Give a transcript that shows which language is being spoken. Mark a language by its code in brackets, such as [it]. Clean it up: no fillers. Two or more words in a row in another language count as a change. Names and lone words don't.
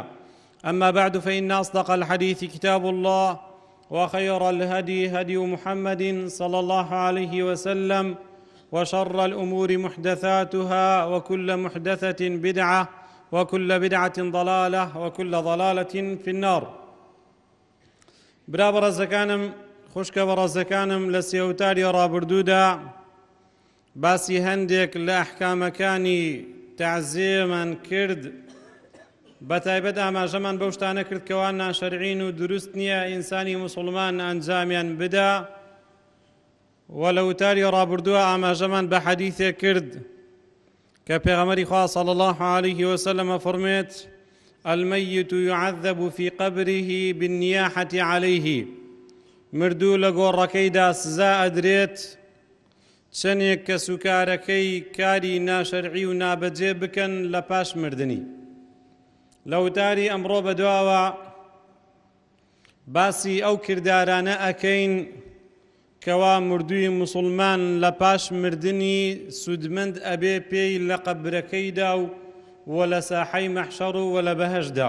[ar] أما بعد، فإن أصدق الحديث كتاب الله، وخير الهدي هدي محمد صلى الله عليه وسلم، وشر الأمور محدثاتها، وكل محدثة بدعة، وكل بدعة ضلالة، وكل ضلالة في النار. [ckb] برا بەڕێزەکانم، خوشکە بەڕێزەکانم، لە سێوتاری ڕابردوودا باسی هەندێک لە ئەحکامەکانی تەعزیەمان کرد، بەتایبەت ئاماژەمان بەو شتانە کرد کەوا ناشەرعین و دروست نییە ئینسانی موسڵمان ئەنجامیان بدا، و لە وتاری ڕابردووە ئاماژەمان بە حەدیثێک کرد کە پێغەمبەری خوا [ar] صلی الله عليه وسلم [ckb] فەرمێت: [ar] الميت يعذب في قبره بالنياحة عليه. [ckb] مردوو لە گۆڕەکەیدا سزا ئەدرێت چەندێک کە سوکارەکەی کاری ناشەرعی و نابەجێ بکەن لە پاش مردنی. لە وتاری ئەمڕۆ بەدواوە باسی ئەو کردارانە ئەکەین کەوا مردووی موسڵمان لە پاش مردنی سودمەند ئەبێ پێی لە قەبرەکەیدا و لە ساحەی مەحشەڕ و لە بەهەشدا.